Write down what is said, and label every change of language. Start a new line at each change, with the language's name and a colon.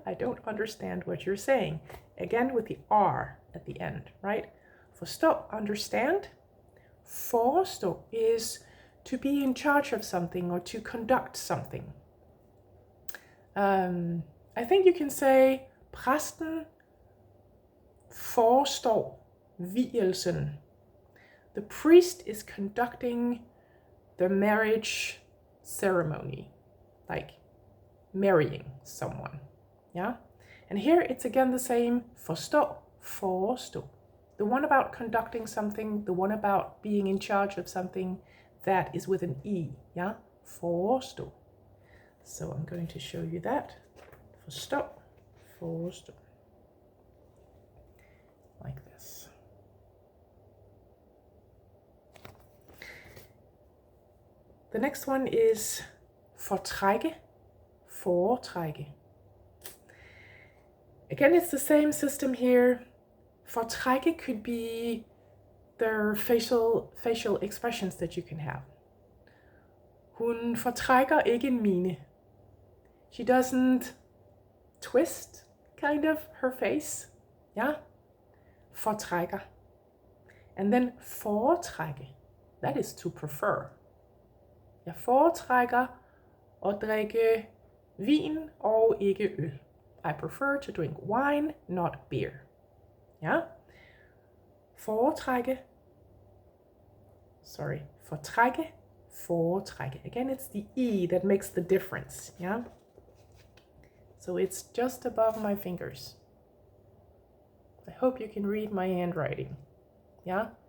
English: I don't understand what you're saying. Again with the R at the end, right? Forstå, understand. Forestå is to be in charge of something or to conduct something. I think you can say,
Danish: præsten forestår vielsen.
English: The priest is conducting the marriage ceremony, like marrying someone. Yeah? And here it's again the same, forstå, forestå. The one about conducting something, the one about being in charge of something, that is with an E. Yeah? Forestå. So I'm going to show you that. Forstå, forestå. Like this. The next one is fortrække, foretrække. Again, it's the same system here. Fortrække could be their facial expressions that you can have.
Danish: Hun fortrækker ikke mine.
English: She doesn't twist, kind of, her face. Yeah? Fortrækker. And then foretrække. That is to prefer.
Danish: Jeg foretrækker at drikke vin og ikke øl.
English: I prefer to drink wine, not beer. Yeah? Foretrække. Fortrække, foretrække. Again, it's the E that makes the difference. Yeah? So it's just above my fingers. I hope you can read my handwriting. Yeah?